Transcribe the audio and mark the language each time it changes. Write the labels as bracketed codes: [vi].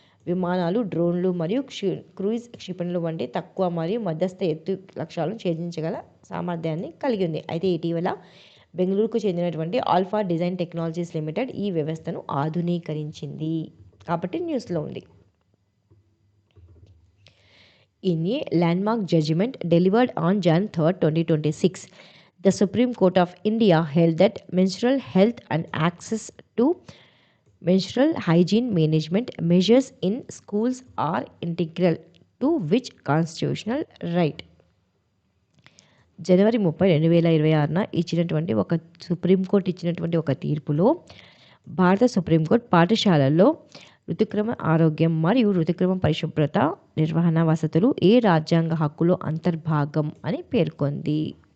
[te] విమానాలు, డ్రోన్లు మరియు క్రూయిజ్ క్షిపణులు వంటి తక్కువ మరియు మధ్యస్థ ఎత్తు లక్ష్యాలను ఛేదించగల సామర్థ్యాన్ని కలిగి ఉంది. అయితే ఇటీవల బెంగళూరుకు చెందినటువంటి ఆల్ఫా డిజైన్ టెక్నాలజీస్ లిమిటెడ్ ఈ వ్యవస్థను ఆధునీకరించింది కాబట్టి న్యూస్లో ఉంది. [en] In a landmark judgment delivered on Jan 3, 2026, the Supreme Court of India held that menstrual health and access to menstrual hygiene management measures in schools are integral to which constitutional right. [te] జనవరి 30, 2026న ఇచ్చినటువంటి supreme court ఇచ్చినటువంటి ఒక తీర్పులో భారత supreme court పాఠశాలల్లో ఋతుక్రమ ఆరోగ్యం మరియు ఋతుక్రమ పరిశుభ్రత నిర్వహణ వసతులు ఏ రాజ్యాంగ హక్కులో అంతర్భాగం అని పేర్కొంది.